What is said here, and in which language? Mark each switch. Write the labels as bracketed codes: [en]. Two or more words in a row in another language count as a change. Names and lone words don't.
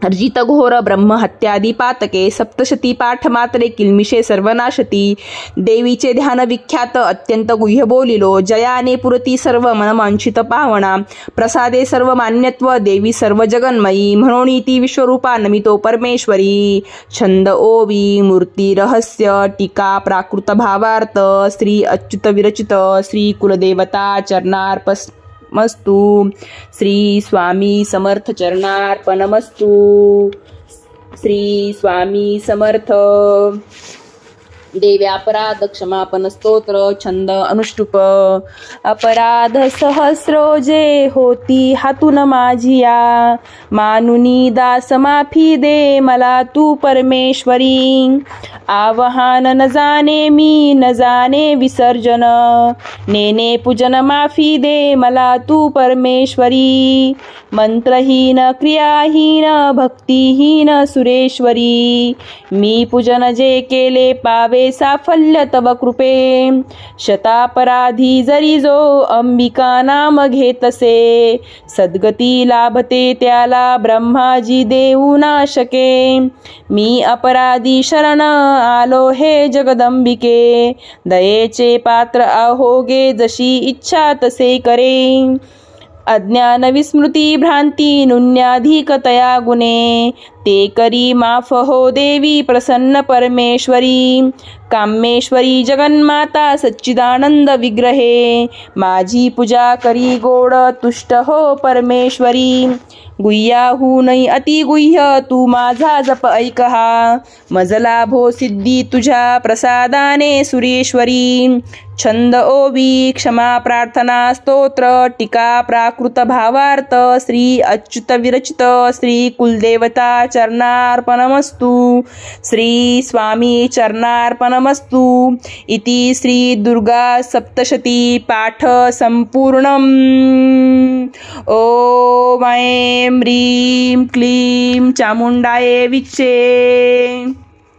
[mr] अर्जितघोर ब्रह्महत्यादी पातके सप्तशती पाठ मात्रे किल्मिषे सर्वनाशती देवीचे ध्यान विख्यात अत्यंत गुह्य बोलिलो जयाने पुरती सर्व मनमांचित पावना प्रसादे सर्व मान्यत्व देवी सर्व जगन्मयी म्हणून ती विश्वरूपा नमितो परमेश्वरी छंद ओवी मूर्ती रहस्य टीका प्राकृत भावार्थ श्री अच्युत विरचित श्री कुलदेवता चरणार्पणमस्तु श्री स्वामी समर्थ चरणार्पणमस्तु श्री स्वामी समर्थ देवी अपराध क्षमापन स्तोत्र छंद अनुष्टुप अपराध सहस्रो जे होती हातून माझिया मानुनी दास माफी दे मला तू परमेश्वरी आवाहन न जाणे मी न जाणे विसर्जन नेने पूजन माफी दे मला तू परमेश्वरी मंत्रहीन क्रियाहीन भक्तिहीन सुरेश्वरी मी पूजन जे केले पावे साफल्य तव कृपे शतापराधी जरी जो अंबिका नाम घेतसे सद्गती लाभते त्याला ब्रह्माजी देऊ ना शके मी अपराधी शरण आलो हे जगदंबिके दयेचे पात्र आहोगे जशी इच्छा तसे करे अज्ञान विस्मृती भ्रांती नुन्याधिकतया गुणे ते करी माफ हो देवी प्रसन्न परमेश्वरी कामेश्वरी जगन्माता सच्चिदानंद विग्रहे माझी पूजा करी गोड तुष्ट हो परमेश्वरी गुह्याहूनही अतिगुह्य तू माझा जप ऐकहा मजला भो सिद्धी तुझ्या प्रसादाने सुरेश्वरी छंद ओवी क्षमा प्रार्थना स्तोत्र टीका प्राकृत भावार्थ श्री अच्युत विरचित श्री कुलदेवता चरणार्पणमस्तु श्री स्वामी चरणार्पणमस्तु [sa] इति श्री दुर्गा सप्तशती पाठ संपूर्णम् ओम ऐं ह्रीं क्लीं चामुण्डायै विच्चे।